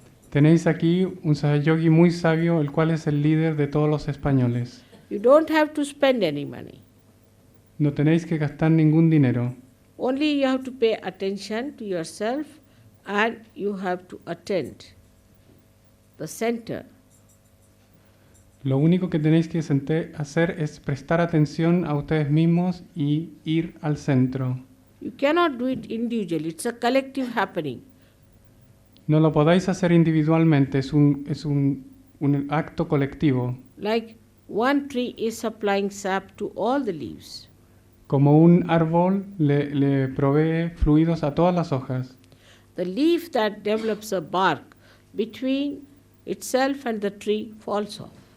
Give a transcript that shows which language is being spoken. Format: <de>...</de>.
<es>Tenéis aquí un Sahayogi muy sabio, el cual es el líder de todos los españoles.</es> <en>You don't have to spend any money.</en> <es>No tenéis que gastar ningún dinero.</es> <en>Only you have to pay attention to yourself and you have to attend the center.</en> <es>Lo único que tenéis que hacer es prestar atención a ustedes mismos y ir al centro.</es> <en>You cannot do it individually, it's a collective happening.</en> <es>No lo podáis hacer individualmente, es un acto colectivo.</es> <en>Like one tree is supplying sap to all the leaves.</en> <es>Como un árbol le provee fluidos a todas las hojas.</es> <en>The leaf that develops a bark between itself and the tree falls off.</en>